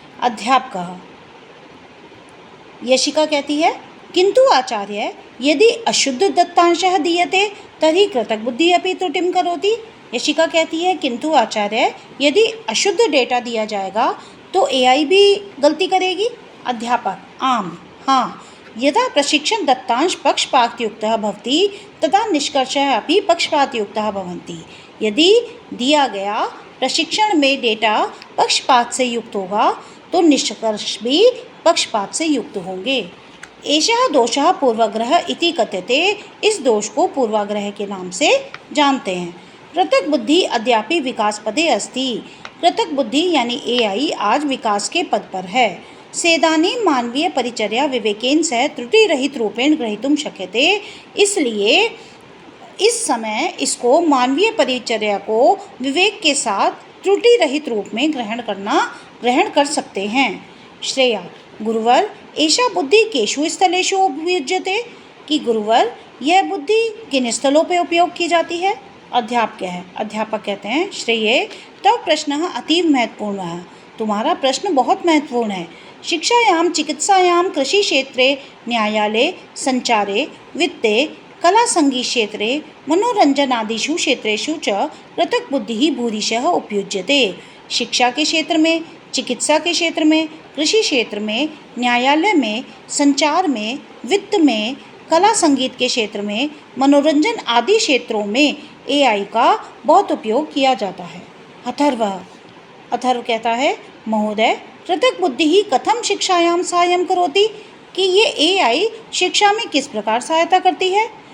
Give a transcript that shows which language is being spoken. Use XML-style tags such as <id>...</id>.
<sa>अध्यापक</sa> <hi>यशिका कहती है</hi> <sa>किंतु आचार्य यदि अशुद्ध दत्तांशः दीयते तर्हि कृतक बुद्धि अपि त्रुटिं करोति।</sa> <hi>यशिका कहती है किंतु आचार्य यदि अशुद्ध डेटा दिया जाएगा तो एआई भी गलती करेगी।</hi> <sa>अध्यापक आम, हाँ, यदा प्रशिक्षण दत्तांश पक्षपातयुक्तः भवति तदा निष्कर्षः अपि पक्षपातयुक्तः भवन्ति।</sa> <hi>यदि दिया गया प्रशिक्षण में डेटा पक्षपात से युक्त होगा तो निष्कर्ष भी पक्षपात से युक्त होंगे।</hi> <sa>एषः दोषः पूर्वाग्रह इति कथ्यते,</sa> <hi>इस दोष को पूर्वाग्रह के नाम से जानते हैं।</hi> <sa>कृतक बुद्धि अद्यापि विकास पदे अस्ति,</sa> <hi>कृतक बुद्धि यानी एआई आज विकास के पद पर है।</hi> <sa>सेदानी मानवीय परिचर्या विवेकेन सह त्रुटि रहित रूपेण ग्रहीतुं शक्यते,</sa> <hi>इसलिए इस समय इसको मानवीय परिचर्या को विवेक के साथ त्रुटि रहित रूप में ग्रहण कर सकते हैं। श्रेया</hi> <sa>गुरुवर एषा बुद्धि केषु स्थलेषु उपयुज्यते,</sa> <hi>कि गुरुवर यह बुद्धि किन स्थलों पर उपयोग की जाती है। अध्यापक कहते हैं श्रेये</hi> <sa>तव प्रश्न अतीव महत्वपूर्ण</sa> <hi>है, तुम्हारा प्रश्न बहुत महत्वपूर्ण है।</hi> <sa>शिक्षायां चिकित्सायां कृषिक्षेत्रे न्यायालये सञ्चारे वित्ते कलासङ्गीतक्षेत्रे मनोरञ्जनादिषु क्षेत्रेषु च पृथक्बुद्धिः भूरिशः उपयुज्यते।</sa> <hi>शिक्षा के क्षेत्र में, चिकित्सा के क्षेत्र में, कृषि क्षेत्र में, न्यायालय में, संचार में, वित्त में, कला संगीत के क्षेत्र में, मनोरंजन आदि क्षेत्रों में एआई का बहुत उपयोग किया जाता है। अथर्व कहता है,</hi> <sa>महोदय पृथक बुद्धि ही कथम शिक्षायां साहाय्यं करोति,</sa> <hi>कि ये एआई शिक्षा में किस प्रकार सहायता करती है।</hi>